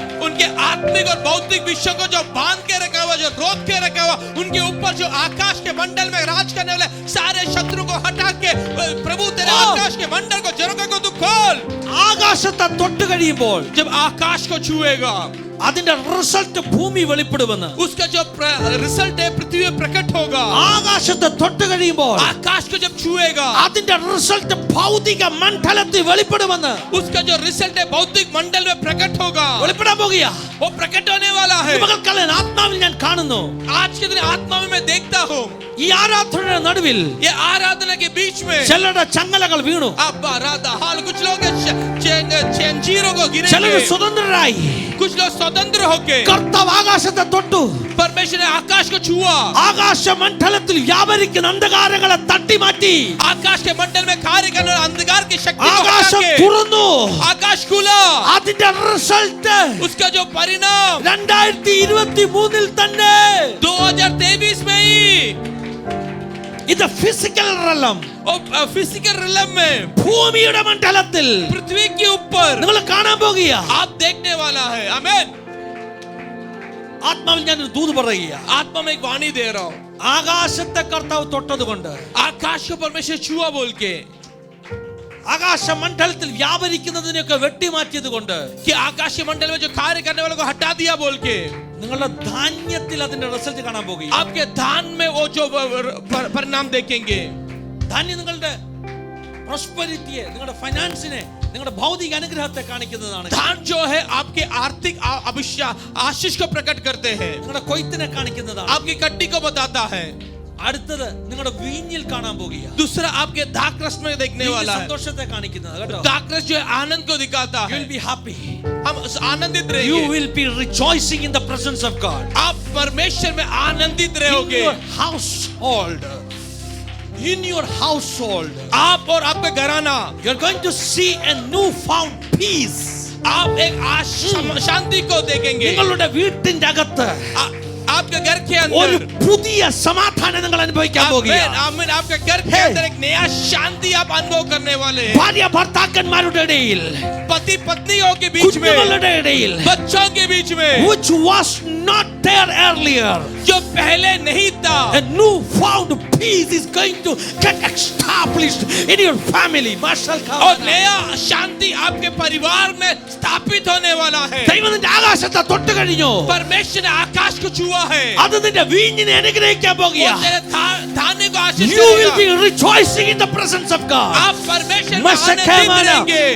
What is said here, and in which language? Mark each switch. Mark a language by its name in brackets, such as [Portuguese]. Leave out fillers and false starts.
[Hindi] उनके आत्मिक और भौतिक विषयों को जो बांध के रखा हुआ, जो रोक के रखा हुआ, उनके ऊपर जो आकाश के मंडल में राज करने वाले सारे शत्रु को हटा के प्रभु तेरे आकाश के मंडल को झरोखे को तू खोल. [Malayalam] ആകാശത്തെ തൊട്ട് കഴിയുമ്പോൾ [Hindi] जब आकाश को छुएगा, [Malayalam] അതിന്റെ റിസൾട്ട് ഭൂമി വെളിപ്പെടുമെന്ന്. [Hindi] उसका जो रिजल्ट है पृथ्वी में प्रकट होगा. [Malayalam] ആകാശത്തെ തൊട്ട് കഴിയുമ്പോൾ [Hindi] आकाश को जब छुएगा, [Malayalam] അതിന്റെ റിസൾട്ട് ഭൗതിക മണ്ഡലത്തിൽ വെളിപ്പെടുമെന്ന്. [Hindi] उसका जो रिजल्ट है भौतिक मंडल में प्रकट होगा. [Malayalam] വെളിപ്പെടാൻ പോകുകയാ. [Hindi] वो प्रकट होने वाला है. [Malayalam] പകൽക്കാലം ആത്മാവിൽ ഞാൻ കാണുന്നു. [Hindi] आज के दिन आत्मा में मैं देखता हूँ, [Malayalam] ഈ ആരാധനയുടെ നടുവിൽ [Hindi] ये आराधना के बीच में [Malayalam] ചിലരുടെ ചങ്ങലകൾ വീണു. [Hindi] अब राधा हाल कुछ लोग के जंजीरों को [Malayalam] ചിലർ [Hindi] गिरेंगे [Malayalam] സ്വതന്ത്രരായി [Hindi] कुछ लोग स्वतंत्र होके [Malayalam] കർത്താവ് ആകാശത്തെ തൊട്ടു [Hindi] परमेश्वर ने आकाश को छुआ [Malayalam] ആകാശ മണ്ഡലത്തിൽ വ്യാപരിക്കുന്ന അന്ധകാരങ്ങളെ തട്ടിമാറ്റി [Hindi] आकाश के मंडल में कार्य करने वाले अंधकार की शक्ति को [Malayalam] ആകാശം [Hindi] हटा के [Malayalam] തുറന്നു [Hindi] आकाश खुला [Malayalam] അതിന്റെ റിസൾട്ട് [Hindi] उसका जो परिणाम [Malayalam] 2023 തന്നെ [Hindi] 2023 में ही [Malayalam] ഇത് ഫിസിക്കൽ റലം [Hindi] फिजिकल रिलम में [Malayalam] ഭൂമിയുടെ മണ്ഡലത്തിൽ [Hindi] पृथ्वी के ऊपर [Malayalam] നിങ്ങൾ കാണാൻ പോകുക [Hindi] आप देखने वाला है आमीन [Malayalam] ആത്മാവിൽ ഞാൻ ഒരു ദൂത് പറയുക [Hindi] आत्मा में एक वाणी दे रहा हूं [Malayalam] ആകാശത്തെ കർത്താവ് തൊട്ടതുകൊണ്ട് [Hindi] आकाश को परमेश्वर छुआ बोल के [Malayalam] ആകാശ മണ്ഡലത്തിൽ വ്യാപരിക്കുന്നതിനെയൊക്കെ വെട്ടിമാറ്റിയത് കൊണ്ട് [Hindi] कि आकाश के मंडल में जो कार्य करने वालों को हटा दिया बोल के [Malayalam] നിങ്ങളുടെ ധാന്യത്തിൽ അതിന്റെ റിസൾട്ട് കാണാൻ പോകുക [Hindi] आपके धान में वो जो परिणाम देखेंगे [Malayalam] ധാന്യം നിങ്ങളുടെ പ്രോസ്പെരിറ്റിയെ നിങ്ങളുടെ ഫൈനാൻസിനെ നിങ്ങളുടെ ഭൗതിക അനുഗ്രഹത്തെ കാണിക്കുന്നതാണ് [Hindi] धान जो है आपके आर्थिक आशीष को प्रकट करते हैं [Malayalam] നിങ്ങളുടെ കൊയ്ത്തിനെ കാണിക്കുന്നതാണ് [Hindi] आपकी कट्टी को बताता है [Malayalam] അടുത്തത് നിങ്ങളുടെ വീഞ്ഞിൽ കാണാൻ പോകുക [Hindi] दूसरा आपके दाकरस में देखने वाला है [Malayalam] സന്തോഷത്തെ കാണിക്കുന്നത് കേട്ടോ [Hindi] दाकरस जो है आनंद को दिखाता [English] you [Hindi] है [English] will be happy [Hindi] हम आनंदित [English] you [Hindi] रहेंगे [English] will be rejoicing in the presence of God [Hindi] आप परमेश्वर में आनंदित [English] in [Hindi] रहोगे [English] your household in your household [Hindi] आप और आपका घराना [English] you are going to see a new found peace [Hindi] आप एक शांति को देखेंगे [Malayalam] നിങ്ങളുടെ വീട്ടിന്റെ അകത്ത് [Hindi] आपके घर के [Malayalam] ഒരു [Hindi] अंदर [Malayalam] പുതിയ സമാധാനം നിങ്ങൾ അനുഭവിക്കാൻ പോകുക [Hindi] आमीन आमीन आपके घर के अंदर एक नया शांति आप अनुभव करने वाले हैं [Malayalam] ഭാര്യ ഭർത്താക്കന്മാരുടെ ഇടയിൽ [Hindi] पति पत्नियों के बीच में [Malayalam] കുഞ്ഞുങ്ങളുടെ ഇടയിൽ [Hindi] बच्चों के बीच में [English] which was not there earlier [Hindi] जो पहले नहीं था [English] a new found peace is going to get established in your family [Hindi] और नया शांति आपके परिवार में स्थापित होने वाला है [Malayalam] ദൈവം നിന്റെ ആകാശത്തെ തൊട്ട് കഴിഞ്ഞു [Hindi] परमेश्वर ने आकाश को छुआ है [Malayalam] അത് നിന്റെ വീഞ്ഞിനെ അനുഗ്രഹിക്കാൻ [Hindi] वो [Malayalam] പോകുക [Hindi] तेरे धान्य को आशीष [English] you will be [Hindi] करेगा [English] rejoicing in the presence of God [Hindi] आप परमेश्वर में आनंदित रहेंगे